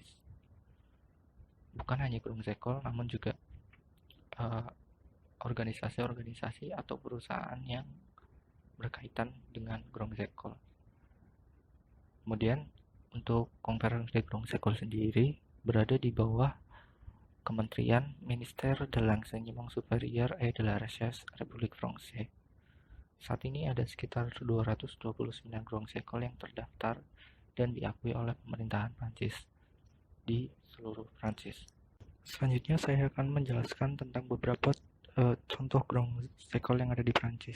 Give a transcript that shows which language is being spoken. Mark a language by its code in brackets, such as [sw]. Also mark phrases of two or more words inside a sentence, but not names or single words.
[id] Bukan hanya [fr] Grand École, [id] namun juga organisasi-organisasi atau perusahaan yang berkaitan dengan [fr] Grand École. [id] Kemudian untuk Conférence des Grands Écoles sendiri berada di bawah Kementerian Ministère de l'Enseignement Supérieur et de la Recherche Republik Française. Saat ini ada sekitar 229 [fr] Grand École [id] yang terdaftar dan diakui oleh pemerintahan Prancis di seluruh Prancis. Selanjutnya saya akan menjelaskan tentang beberapa contoh [fr] Grand École [id] yang ada di Prancis.